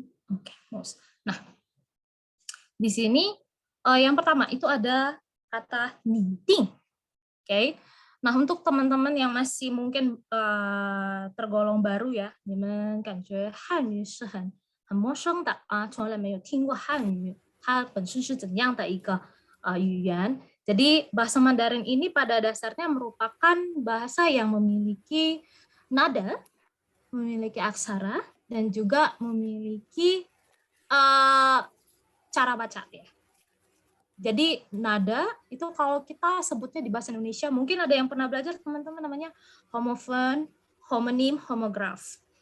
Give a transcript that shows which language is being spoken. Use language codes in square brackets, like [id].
[id] Oke, nah di sini yang pertama itu ada kata meeting, oke. Nah, untuk teman-teman yang masih mungkin tergolong baru ya, [zh] 你们感觉汉语是很陌生的啊，从来没有听过汉语，它本身是怎样的一个语言。 [id] Jadi bahasa Mandarin ini pada dasarnya merupakan bahasa yang memiliki nada, memiliki aksara, dan juga memiliki cara baca ya. Jadi nada itu kalau kita sebutnya di bahasa Indonesia, mungkin ada yang pernah belajar teman-teman namanya homofon, homonim, homograf.